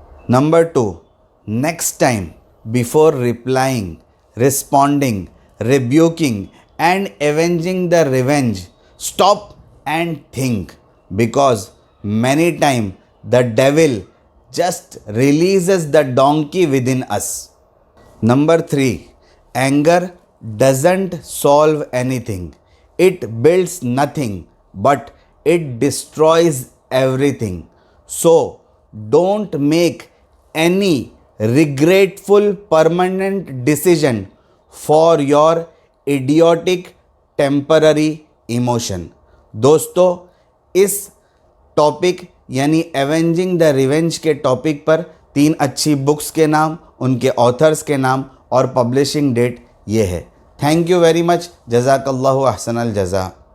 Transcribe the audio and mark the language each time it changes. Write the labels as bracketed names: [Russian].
[English] Number 2, next time before replying, responding, rebuking and avenging the revenge, stop and think, because many time the devil just releases the donkey within us. Number 3, anger doesn't solve anything. It builds nothing, but it destroys everything. So don't make any regretful permanent decision for your idiotic temporary emotion. [Hindi] दोस्तों, इस topic यानी एवेंजिंग the revenge के topic पर 3 अच्छी books के नाम, उनके authors के नाम और पब्लिशिंग डेट ये है। [English] Thank you very much. [Arabic] जज़ाकल्लाहु अहसनल जज़ा।